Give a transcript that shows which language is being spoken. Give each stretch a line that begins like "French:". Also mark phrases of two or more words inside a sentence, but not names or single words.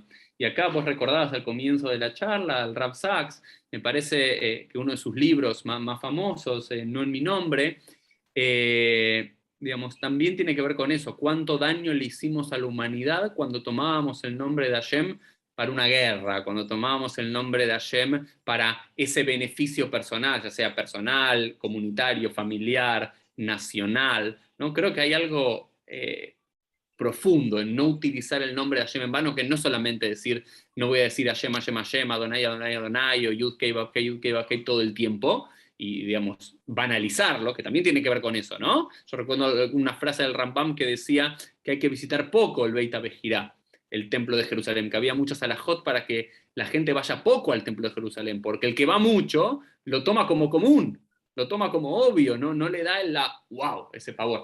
Spanish: Y acá vos recordabas al comienzo de la charla, al Rav Sachs, me parece que uno de sus libros más famosos, No en mi nombre, digamos, también tiene que ver con eso, cuánto daño le hicimos a la humanidad cuando tomábamos el nombre de Hashem para una guerra, cuando tomábamos el nombre de Hashem para ese beneficio personal, ya sea personal, comunitario, familiar, nacional, ¿no? Creo que hay algo profundo en no utilizar el nombre de Hashem en vano, que no solamente decir, no voy a decir Hashem, Hashem, Hashem, Adonai, Adonai, Adonai, o Yud Kei, Vav Kei, Yud Kei, Vav Kei todo el tiempo, y, digamos, banalizarlo, que también tiene que ver con eso, ¿no? Yo recuerdo una frase del Rambam que decía que hay que visitar poco el Beit HaBejirá, el templo de Jerusalén, que había muchas alajot para que la gente vaya poco al templo de Jerusalén, porque el que va mucho lo toma como común, lo toma como obvio, no le da wow, ese pavor.